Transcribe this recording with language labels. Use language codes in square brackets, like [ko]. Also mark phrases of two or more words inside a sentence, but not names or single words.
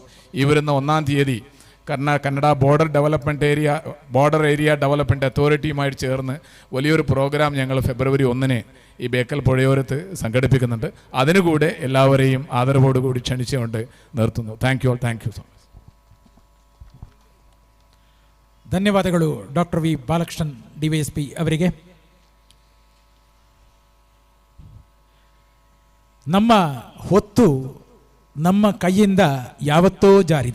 [ml] ഈ വരുന്ന 1-ാം തീയതി കന്നഡ ബോർഡർ ഏരിയ ഡെവലപ്മെൻറ്റ് അതോറിറ്റിയുമായിട്ട് ചേർന്ന് വലിയൊരു പ്രോഗ്രാം ഞങ്ങൾ ഫെബ്രുവരി 1-ന് ഈ ബേക്കൽ പുഴയോരത്ത് സംഘടിപ്പിക്കുന്നുണ്ട്. അതിനുകൂടെ എല്ലാവരെയും ആദരവോടുകൂടി ക്ഷണിച്ചുകൊണ്ട് നിർത്തുന്നു. [en] Thank you so much. [kn] ಧನ್ಯವಾದಗಳು ಡಾಕ್ಟರ್ ವಿ ಬಾಲಕೃಷ್ಣನ್ DYSP ಅವರಿಗೆ. ನಮ್ಮ ಹೊತ್ತು ನಮ್ಮ ಕೈಯಿಂದ ಯಾವತ್ತೋ ಜಾರಿದೆ.